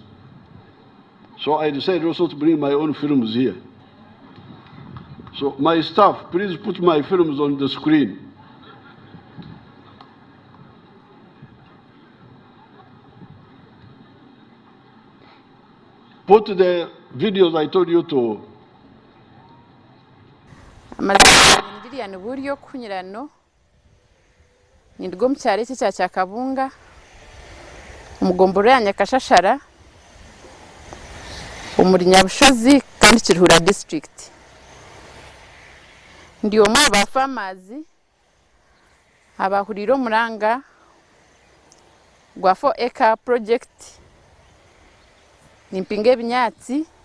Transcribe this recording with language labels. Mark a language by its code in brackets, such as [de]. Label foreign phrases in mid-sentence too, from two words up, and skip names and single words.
[en] So I decided also to bring my own films here. So my staff, please put my films on the screen. Put the videos I told you to. [nyn] Ndiriya ni buryo kunyurano nirwo mucyare cya Kabunga umugomboro ya Nyakashashara umuri Nyabushozi kandi Kirihura district. Ndi omwe aba farmers abahuriro muranga gwa 4 [en] acre project [nyn] nimpinge binyatsi